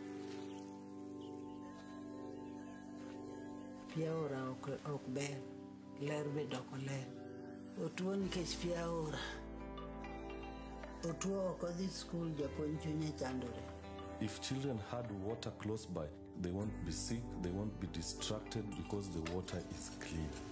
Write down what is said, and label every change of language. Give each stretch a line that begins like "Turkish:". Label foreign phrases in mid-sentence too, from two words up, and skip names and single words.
Luo (Kenya and Tanzania): Piaora ok ber, ler bedo ok ler. Otuo nikech piaora. Otuo ok odhi skul, japuonj chunye chandore.
English: If children had water close by, they won't be sick, they won't be distracted because the water is clean.